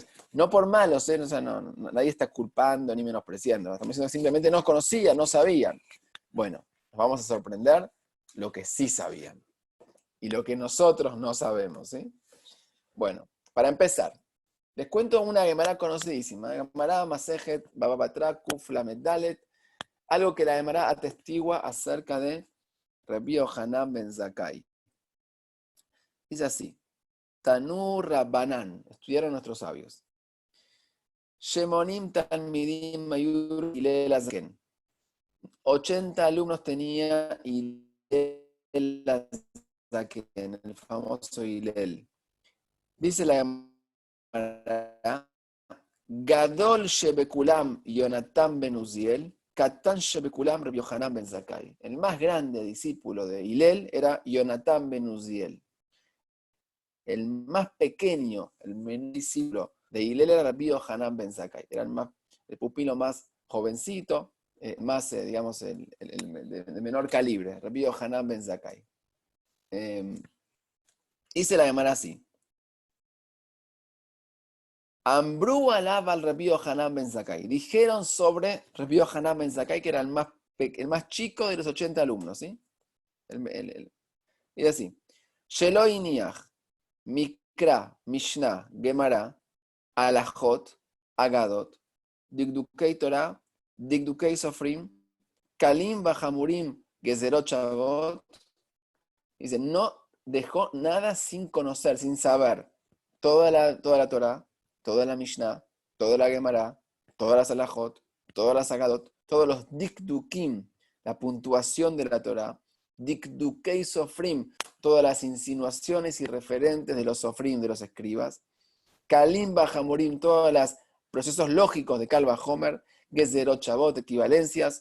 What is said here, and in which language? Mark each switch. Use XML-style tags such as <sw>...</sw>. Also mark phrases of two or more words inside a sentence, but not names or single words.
<es>No por malos, ¿eh? O sea, nadie está culpando ni menospreciando. Estamos diciendo simplemente no conocían, no sabían. Bueno, nos vamos a sorprender lo que sí sabían y lo que nosotros no sabemos, ¿sí? Bueno, para empezar, les cuento una Gemara conocidísima. Gemara Masejet Baba Batra Kuf Lamed Dalet, algo que la Gemara atestigua acerca de Rabbi Yohanan ben Zakkai. Dice así:</es> <arc>תנו רבנן,</arc> <es>estudiaron nuestros sabios.</es> <he>שמונים תלמידים היו לו להלל הזקן.</he> <es>80 alumnos tenía Hillel Azaken, el famoso Hillel.</es> <he>Dice la Gemara: גדול שבכולם יונתן בן עוזיאל קטן שבכולם רבי יוחנן בן זכאי.</he> <es>El más grande discípulo de Hillel era Yonatan ben Uziel. El más pequeño, el menor discípulo de Hillel era Rabbi Yohanan ben Zakkai. Era el pupilo más jovencito, más, digamos, de menor calibre, Rabbi Yohanan ben Zakkai. Hice la Gemara así. Ambrú alaba al Rabbi Yohanan ben Zakkai. Dijeron sobre Rabbi Yohanan ben Zakkai que era el más chico de los 80 alumnos, ¿sí? Y así.</es> <he>שלא הניח מקרא משנה גמרא הלכות אגדות דקדוקי תורה דקדוקי סופרים קלים וחמורים גזרות שוות.</he> <es>Dice, no dejó nada sin conocer, sin saber. Toda la Torah, toda la Mishnah, toda la Gemara, todas las Alajot, todas las Agadot, todos los Dikdukim, la puntuación de la Torah,</es> <he>דקדוקי סופרים,</he> <es>todas las insinuaciones y referentes de los Sofrim, de los escribas,</es> <he>קלים וחמורים,</he> <es>todos los procesos lógicos de</es> <he>קל וחומר, גזרות שוות,</he> <es>equivalencias.</es>